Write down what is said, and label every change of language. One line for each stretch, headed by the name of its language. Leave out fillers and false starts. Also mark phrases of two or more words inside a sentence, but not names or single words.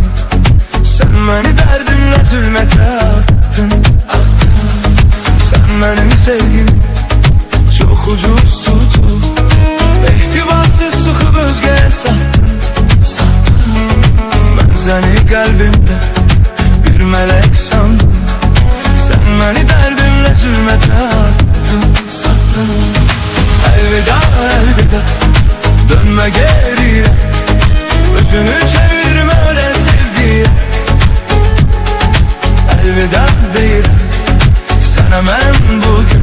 Azerbaijani: Sən məni dərdimlə zülmətə attın. Sən mənim sevgimi
Turkish: çok ucuz tutup
Azerbaijani: ehtibarsız sıkıp özgəyə sattın. Mən səni qəlbimdə bir mələk sandım.
Turkish: Sen beni derdimle zulmete attın, sattın. Elveda elveda, dönme geriye. Özünü çevirme öyle sevdiye.
Azerbaijani: Elveda deyirəm sana mən bugün.